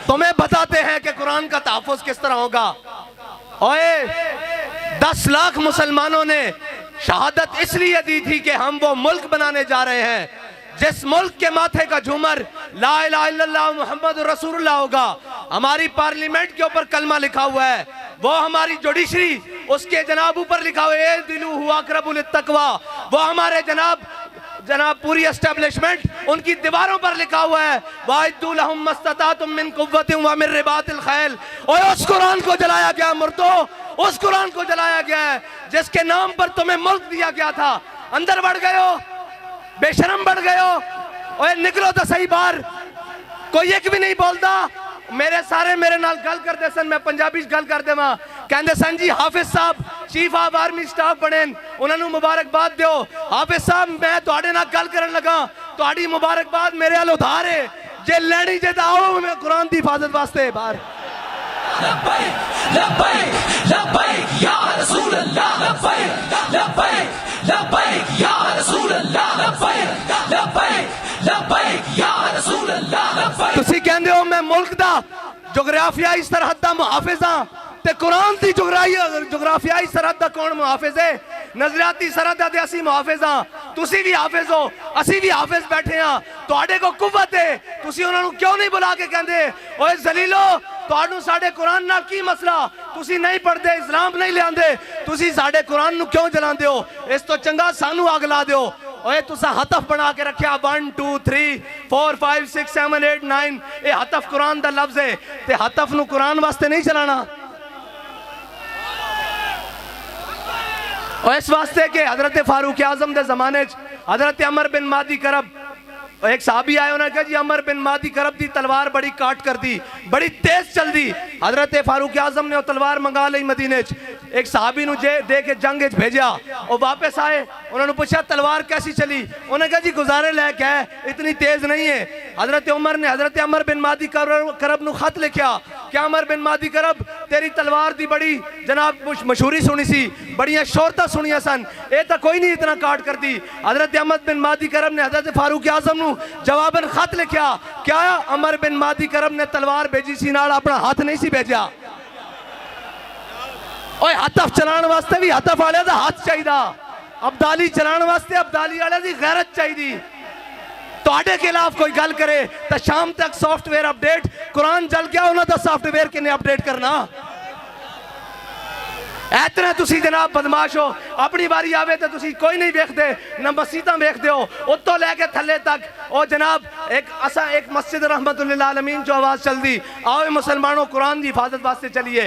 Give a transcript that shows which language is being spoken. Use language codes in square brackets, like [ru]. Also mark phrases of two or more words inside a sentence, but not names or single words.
[ur] تمہیں بتاتے ہیں کہ قرآن کا تحفظ کس طرح ہوگا. اوئے 10 لاکھ مسلمانوں نے شہادت اس لیے دی تھی کہ ہم وہ ملک بنانے جا رہے ہیں جس ملک کے ماتھے کا جھومر [ar] لا الہ الا اللہ محمد رسول اللہ [ur] ہوگا. ہماری پارلیمنٹ کے اوپر کلمہ لکھا ہوا ہے، وہ ہماری جوڈیشری اس کے جناب اوپر لکھا ہوا ہے [ar] اے دلو ہوا اقرب للتقوی، [ur] وہ ہمارے جناب پوری اسٹیبلشمنٹ ان کی دیواروں پر لکھا ہوا ہے [ar] وَاعِدُّوا لَهُم مَّا اسْتَطَعْتُم مِّن قُوَّةٍ وَمِن رِّبَاطِ الْخَيْلِ. [ur] اور اس قرآن کو جلایا گیا مردو، اس قرآن کو جلایا گیا ہے جس کے نام پر تمہیں ملک دیا گیا تھا. اندر بڑھ گئے ہو، بے شرم بڑھ گئے ہو. اوے نکلو تو صحیح باہر. کوئی ایک بھی نہیں بولتا. [pa] میرے نال گل کر دے سن، میں پنجابی گل کر دے ماں کہندے سن جی حافظ صاحب [en] Chief of Army Staff [pa] بنے، انہوں نے مبارکباد دیو. حافظ صاحب میں تواڈے نال گل کرن لگا، تواڈی مبارکباد میرے ال ادھار ہے، جے لینی جے تا آؤ میں قرآن دی حفاظت واسطے باہر. [ar] لبیک لبیک لبیک یا رسول اللہ، لبیک لبیک لبیک یا رسول اللہ، لبیک لبیک لبیک یا رسول اللہ، لبیک. [pa] تسی کہندے ہو میں ملک دا جغرافیائی سرحد دا محافظ ہاں، تے قرآن دی جغرافیائی سرحد دا کون محافظ ہے؟ نظریاتی سرحد دا اسی محافظ ہاں. تسی بھی حافظ ہو، اسی بھی حافظ بیٹھے ہاں. تواڈے کو قوت ہے، تسی انہوں نے کیوں نہیں بلا کے کہندے اوے ذلیلو تواڈوں ساڈے قرآن نال کی مسئلہ؟ تسی نہیں پڑھدے، اسلام نہیں لے آندے، تسی ساڈے قرآن نو کیوں جلاندے ہو؟ اس تو چنگا سانو آگ لا دیو. اوے تسا ہتف بنا کے رکھیا 1 2 3 4 5 6 7 8 9 اے ہتف قرآن دا لفظ ہے تے ہتف نو قرآن واسطے نہیں چلانا. اور اس واسطے کہ حضرت فاروق اعظم دے زمانے حضرت عمر بن مادی کرب ایک صحابی آئے انہوں نے کہا جی عمر بن مادی کرب دی تلوار بڑی کاٹ کر دی، بڑی تیز چل دی. حضرت فاروق اعظم نے وہ تلوار منگا لئی مدینے. ایک صحابی نو دے کے جنگ بھیجا، اور واپس آئے [ur] انہوں نے پوچھا تلوار کیسی چلی؟ انہوں نے کہا جی گزارے لے کے ہے، اتنی تیز نہیں ہے. [pa] حضرت عمر نے حضرت عمر بن مادی کرب نو خط لکھیا کہ عمر بن مادی کرب تیری تلوار دی بڑی جناب مشہوری سنی سی، بڑیاں شہرتاں سنیاں سن، اے تا کوئی نہیں اتنا کاٹ کر دی. حضرت عمر بن مادی کرب نے حضرت فاروق اعظم نو جواباً خط لکھیا کیا عمر بن مادی کرب نے تلوار بھیجی سی نال اپنا ہاتھ نہیں سی بھیجا. اوے ہتف چلان واسطے بھی ہتف والے دا ہاتھ چاہیدا، ابدالی چلان واسطے ابدالی والے دی غیرت چاہیدی. تو آڈے کے خلاف کوئی گل کرے تا شام تک [en] software update, [pa] قرآن جل گیا انہوں دا سافٹ ویئر کے نے اپڈیٹ کرنا. ایتنا تسی جناب بدماش ہو، اپنی باری آوے تو تسی کوئی نہیں بیخ دے، نہ مسیطہ بیخ دے ہو. اتو لے کے تھلے تک او جناب ایک مسجد رحمت اللہ عالمین جو آواز چل دی آؤ مسلمانوں قرآن دی حفاظت واسطے چلیے.